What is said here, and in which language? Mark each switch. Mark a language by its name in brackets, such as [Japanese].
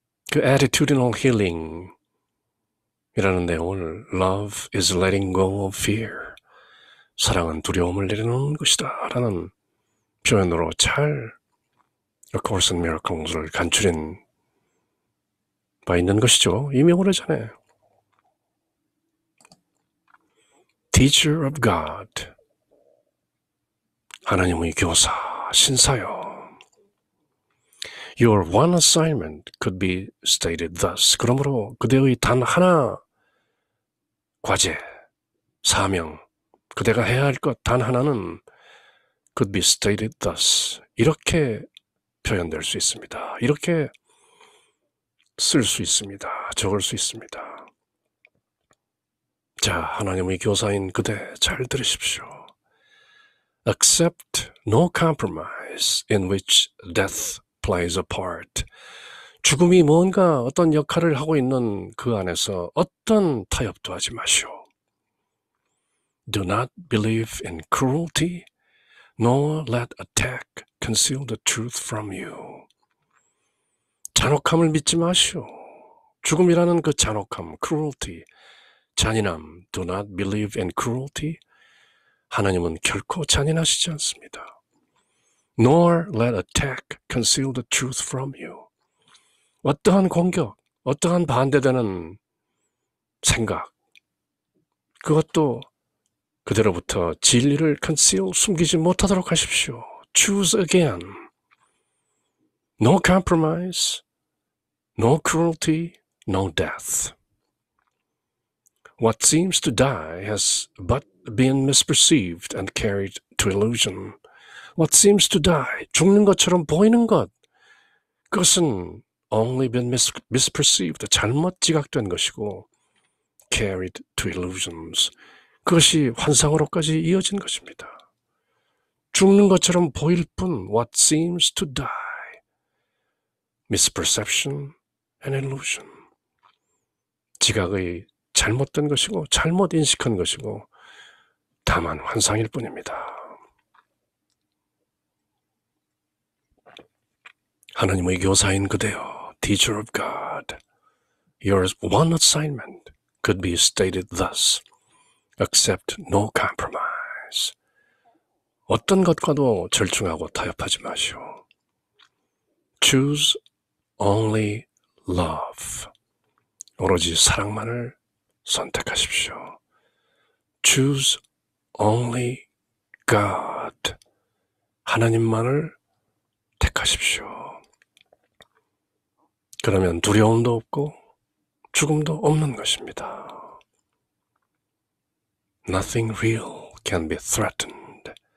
[Korean] 그 [English] attitudinal healing [Korean] 이라는 내용을 [English] Love is letting go of fear, [Korean] 사랑은 두려움을 내려놓는 것이다 라는 표현으로 잘 A Course in Miracles를 간추린 바 있는 것이죠. 이미 오래전에 [English] Teacher of God, [Korean] 하나님의 교사, 신사여. [English] Your one assignment could be stated thus. [Korean] 그러므로 그대의 단 하나 과제, 사명, 그대가 해야 할 것 단 하나는 [English] could be stated thus. [Korean] 이렇게 표현될 수 있습니다. 이렇게 쓸 수 있습니다. 적을 수 있습니다. 자, 하나님의 교사인 그대 잘 들으십시오. [English] Accept no compromise in which death plays a part. [Korean] 죽음이 뭔가 어떤 역할을 하고 있는 그 안에서 어떤 타협도 하지 마시오. [English] Do not believe in cruelty, nor let attack conceal the truth from you. [Korean] 잔혹함을 믿지 마시오. 죽음이라는 그 잔혹함, cruelty, 잔인함. [English] Do not believe in cruelty. [Korean] 하나님은 결코 잔인하시지 않습니다. [English] Nor let attack conceal the truth from you. [Korean] 어떠한 공격, 어떠한 반대되는 생각, 그것도 그대로부터 진리를 conceal, 숨기지 못하도록 하십시오. [English] Choose again. No compromise, no cruelty, no death. What seems to die has but been misperceived and carried to illusion. What seems to die, [Korean] 죽는 것처럼 보이는 것, 그것은 [English] only been misperceived, [Korean] 잘못 지각된 것이고 [English] carried to illusions, [Korean] 그것이 환상으로까지 이어진 것입니다. 죽는 것처럼 보일 뿐, [English] what seems to die, misperception and illusion, [Korean] 지각의 잘못된 것이고 잘못 인식한 것이고 다만 환상일 뿐입니다. 하나님의 교사인 그대여, [English] Teacher of God, your one assignment could be stated thus. accept no compromise. [Korean] 어떤 것과도 절충하고 타협하지 마시오. [English] choose only love. [Korean] 오로지 사랑만을 선택하십시오. [English] choose only God. [Korean] 하나님만을 택하십시오. 그러면 두려움도 없고 죽음도 없는 것입니다. [English] Nothing real can be threatened.